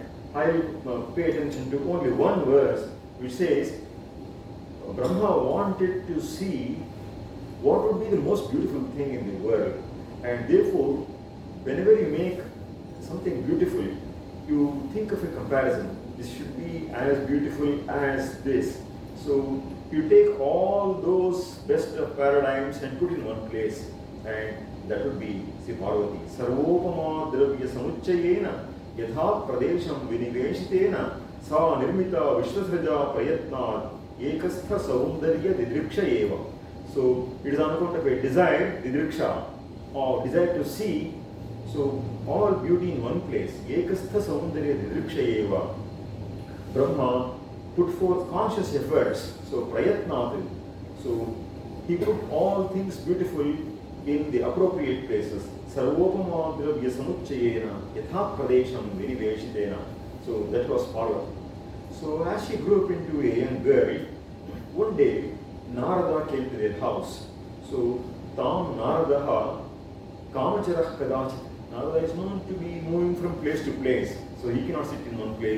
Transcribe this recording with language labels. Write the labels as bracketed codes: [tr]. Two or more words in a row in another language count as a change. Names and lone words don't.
[en] I will pay attention to only one verse which says, Brahma wanted to see what would be the most beautiful thing in the world, and therefore, whenever you make something beautiful, you think of a comparison. This should be as beautiful as this. So you take all those best of paradigms and put in one place, and that would be Parvati. [sa] Sarvopama dravya samuchayena yatha pradesham viniveshitena sa nirmita vishwasraja prayatnat ekastha saundarya didriksha eva. [en] So it is on account of a desire, didriksha, or desire to see. So all beauty in one place. [sa] Ekastha saundarya didriksha eva. [en] Brahma put forth conscious efforts. So prayatnat. So he put all things beautiful in the appropriate places. [sa] Sarvopama dravya samuchayena yatha pradesham viniveshitena. [en] So that was Parvati. So as she grew up into a young girl, one day Narada came to their house. [sa] So Tam Naradaha Kamacharah Kadachit. [en] Narada is known to be moving from place to place. So he cannot sit in one place.